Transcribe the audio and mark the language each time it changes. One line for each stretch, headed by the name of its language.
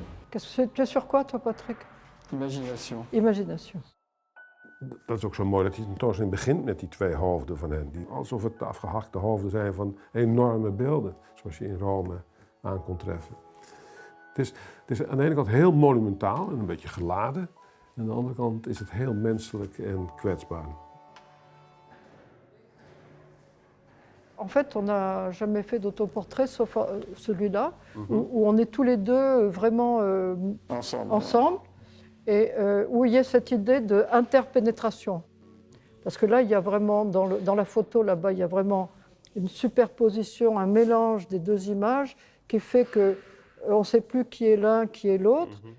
French: Tu es sur quoi, toi, Patrick? Imagination. Imagination.
Dutch: Dat is ook zo mooi dat die tentoonstelling begint met die twee hoofden van hen. Die, alsof het de afgehakte hoofden zijn van enorme beelden, zoals je in Rome aan kon treffen. Het is aan de ene kant heel monumentaal en een beetje geladen. En aan de andere kant is het heel menselijk en kwetsbaar.
French: En fait, on n'a jamais fait d'autoportrait sauf celui-là, où on est tous les deux vraiment ensemble et où il y a cette idée d'interpénétration. Parce que là, il y a vraiment, dans la photo là-bas, il y a vraiment une superposition, un mélange des deux images qui fait qu'on ne sait plus qui est l'un, qui est l'autre.